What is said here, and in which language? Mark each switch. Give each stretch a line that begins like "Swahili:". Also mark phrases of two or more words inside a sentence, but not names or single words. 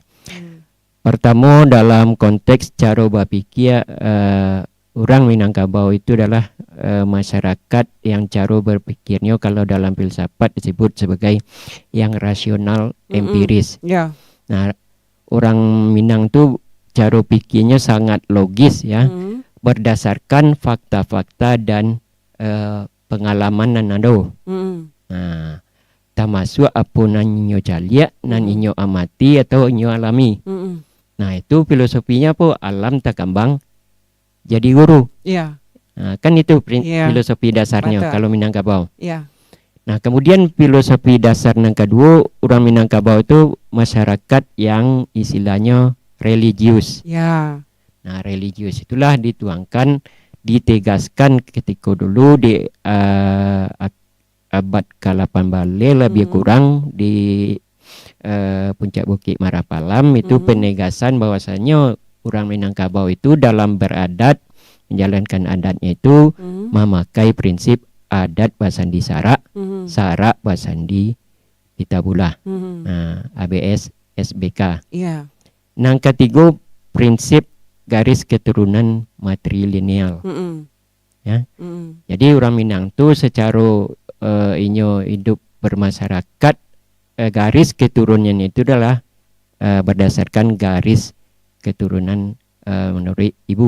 Indonesian: Pertama dalam konteks cara berpikir orang Minangkabau itu adalah masyarakat yang cara berpikirnya kalau dalam filsafat disebut sebagai yang rasional empiris. Nah, orang Minang tuh cara pikirnya sangat logis ya, berdasarkan fakta-fakta dan pengalaman nan ada.
Minangkabau: Nah, termasuk apa nan inyo jaliak, nan inyo amati atau inyo alami.
Indonesian: Nah, itu filosofinya apa? Alam tak kembang jadi guru. Kan itu filosofi dasarnya kalau Minangkabau. Nah, kemudian filosofi dasar yang kedua, orang Minangkabau itu masyarakat yang istilahnya religius. Nah, religius itulah dituangkan, ditegaskan ketika dulu di abad ke-18 lebih kurang di puncak Bukit Marapalam itu penegasan bahwasanya orang Minangkabau itu dalam beradat menjalankan adatnya itu memakai prinsip
Minangkabau: adat basandi sarak, sarak basandi kita pula.
Indonesian: Mhm. ABS SBK. Iya. Nang ketiga prinsip garis keturunan matrilineal. Mhm. Ya. Mhm. Jadi orang Minang tu secara inyo hidup bermasyarakat, garis keturunan itu adalah berdasarkan garis keturunan menurut ibu.